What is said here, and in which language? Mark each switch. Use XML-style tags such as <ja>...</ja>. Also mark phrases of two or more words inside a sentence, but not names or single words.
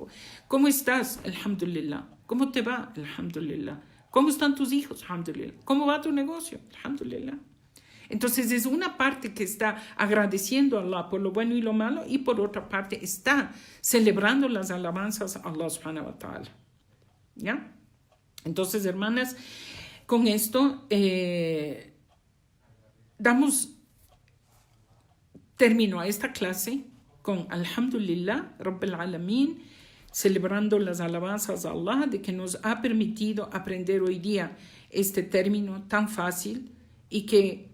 <es>¿Cómo estás? Alhamdulillah. ¿Cómo te va? Alhamdulillah. ¿Cómo están tus hijos? Alhamdulillah. ¿Cómo va tu negocio? Alhamdulillah. Entonces, es una parte que está agradeciendo a Allah por lo bueno y lo malo, y por otra parte está celebrando las alabanzas a</es> <ar>الله سبحانه وتعالى.</ar> <es>¿Ya? Entonces, hermanas, con esto damos termino a esta clase con</es> <ar>الحمد لله رب العالمين,</ar> <es>celebrando las alabanzas a Allah de que nos ha permitido aprender hoy día este término tan fácil y que</es>